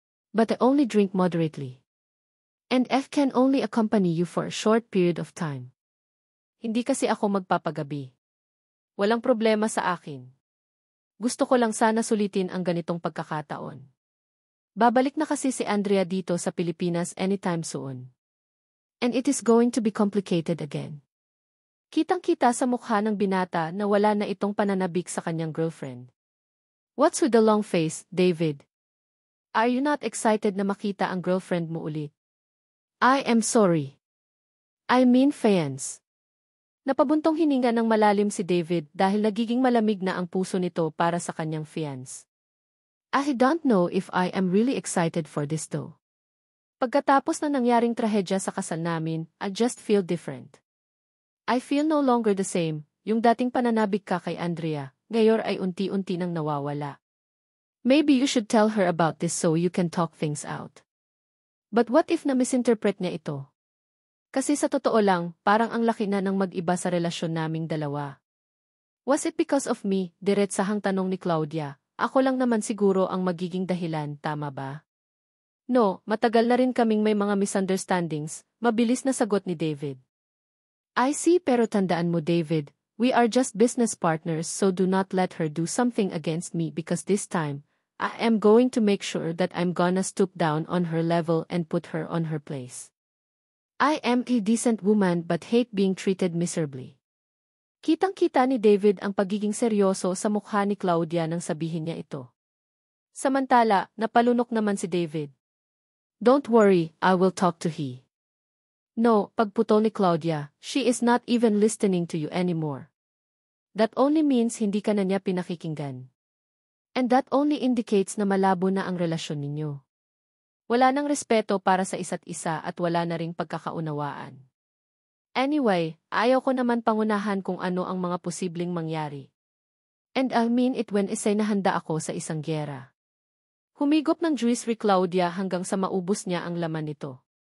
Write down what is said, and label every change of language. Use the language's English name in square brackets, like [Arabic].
[English] But I only drink moderately. And F can only accompany you for a short period of time. [Filipino] Hindi kasi ako magpapagabi. Walang problema sa akin. Gusto ko lang sana sulitin ang ganitong pagkakataon. Babalik na kasi si Andrea dito sa Pilipinas [English] anytime soon. And it is going to be complicated again. [Filipino] Kitang-kita sa mukha ng binata na wala na itong pananabik sa kanyang girlfriend. [English] What's with the long face, David? Are you not excited [Filipino] na makita ang girlfriend mo ulit? [English] I am sorry. I mean fans. [Filipino] Napabuntong hininga ng malalim si David dahil nagiging malamig na ang puso nito para sa kanyang fiancé. [English] I don't know if I am really excited for this though. [Filipino] Pagkatapos na nangyaring trahedya sa kasal namin, [English] I just feel different. I feel no longer the same, [Filipino] yung dating pananabik ka kay Andrea, ngayon ay unti-unti nang nawawala. [English] Maybe you should tell her about this so you can talk things out. But what if [Filipino] na-misinterpret niya ito? Kasi sa totoo lang, parang ang laki na ng mag-iba sa relasyon naming dalawa. [English] Was it because of me? [Filipino] Diretsahang tanong ni Claudia. Ako lang naman siguro ang magiging dahilan, tama ba? No, matagal na rin kaming may mga misunderstandings, mabilis na sagot ni David. [English] I see, [Filipino] pero tandaan mo David, [English] we are just business partners, so do not let her do something against me because this time, I am going to make sure that I'm gonna stoop down on her level and put her on her place. I am a decent woman but hate being treated miserably. [Filipino] Kitang-kita ni David ang pagiging seryoso sa mukha ni Claudia nang sabihin niya ito. Samantala, napalunok naman si David. [English] Don't worry, I will talk to he. No, [Filipino] pagputol ni Claudia, [English] she is not even listening to you anymore. That only means [Filipino] hindi ka na niya pinakikinggan. [English] And that only indicates [Filipino] na malabo na ang relasyon ninyo. Wala nang respeto para sa isa't isa at wala na ring pagkakaunawaan. Anyway, ayaw ko naman pangunahan kung ano ang mga posibleng mangyari. [English] And I mean it when isay [Filipino] nahanda ako sa isang gyera. Humigop ng juice si Claudia hanggang sa maubos niya ang laman nito.